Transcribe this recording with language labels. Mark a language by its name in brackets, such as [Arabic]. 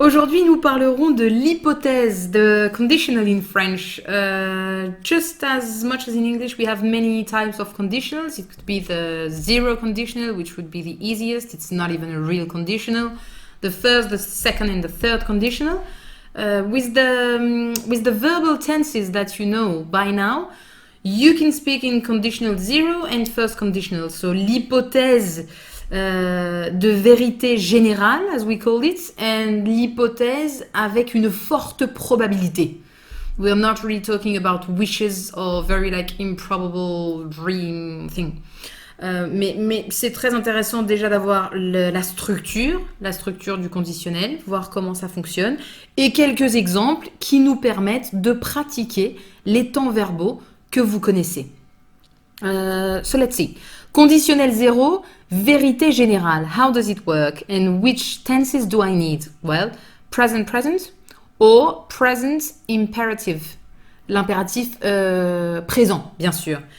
[French] Aujourd'hui, nous parlerons de l'hypothèse, [English] the conditional in French. Just as much as in English, we have many types of conditionals. It could be the zero conditional, which would be the easiest. It's not even a real conditional. The first, the second, and the third conditional. With the verbal tenses that you know by now, you can speak in conditional zero and first conditional. So [French] l'hypothèse de vérité générale, [English] as we call it, and [French] l'hypothèse avec une forte probabilité. [English] We are not really talking about wishes or very like improbable dream thing. [French] Mais c'est très intéressant déjà d'avoir la structure du conditionnel, voir comment ça fonctionne, et quelques exemples qui nous permettent de pratiquer les temps verbaux que vous connaissez. [English] So let's see. Conditionnel 0, vérité générale. How does it work? And which tenses do I need? Well, present or [French] present imperative. L'impératif présent, bien sûr.